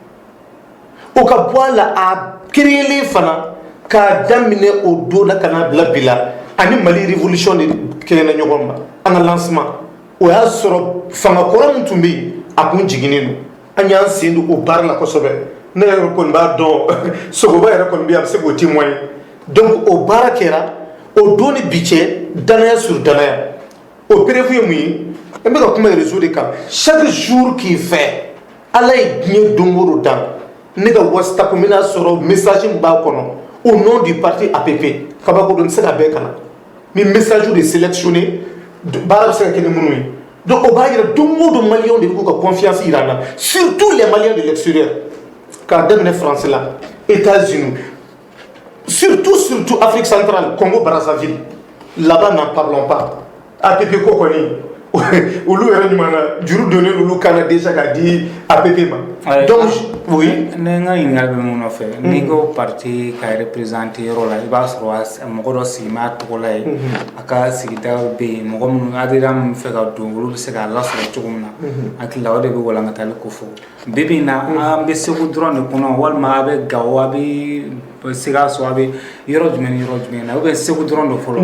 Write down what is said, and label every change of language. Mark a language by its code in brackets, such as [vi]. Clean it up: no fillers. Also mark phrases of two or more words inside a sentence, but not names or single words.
[bm] o ka bɔ a la a créelen fana k'a daminɛ o don na ka n'a bila bi la ani Mali révolution de kɛɲɛna ɲɔgɔn ma an ka lancement o y'a sɔrɔ fanga kɔrɔ min tun bɛ yen a kun jiginnen don an y'an sen don o baara la kosɛbɛ ne yɛrɛ kɔni b'a dɔn sogoba yɛrɛ kɔni bɛ yen a bɛ se k'o témoigner donc o baara kɛra o don ni bi cɛ danaya sur danaya o prévu ye mun ye n bɛ ka kuma [fr] réseau de [bm] kan chaque jour k'i fɛ ala ye diɲɛ don o don dan ne ka WhatsApp n bɛna sɔrɔ message min b'a kɔnɔ [fr] au nom du parti APP [bm] kabako don n tɛ se ka bɛɛ kalan mais [fr] message de sélectionné [bm] baara bɛ se ka kɛ ni minnu ye donc o b'a yira don o don maliyɛnw de b'u ka confiance yira an na [fr] surtout les Maliens de l'extérieur [bm] k'a daminɛ France la États-Unis [fr] surtout Afrique centrale Congo Brazzaville là-bas n'en parlons pas [bm] APP ko kɔni olu yɛrɛ ɲuman na juru donnen olu kana déjà k'a di APP ma [fr] donc oui [bm] ne n ka ɲininkali bɛ mun nɔfɛ n'i ko parti ka représenter yɔrɔ la i b'a sɔrɔ mɔgɔ dɔ sigi m'a tɔgɔ la ye a ka sigida bɛ yen mɔgɔ minnu adhérents min fɛ ka don olu bɛ se k'a lasɔrɔ cogo min na hakili la o de bɛ walankatali ko fɔ bi bi in na an bɛ Segu dɔrɔn de kɔnɔ walima a bɛ Gawo a bɛ Sikaso a bɛ yɔrɔ jumɛn ni yɔrɔ jumɛn na [fr] ou bien [bm] Segu dɔrɔn de fɔlɔ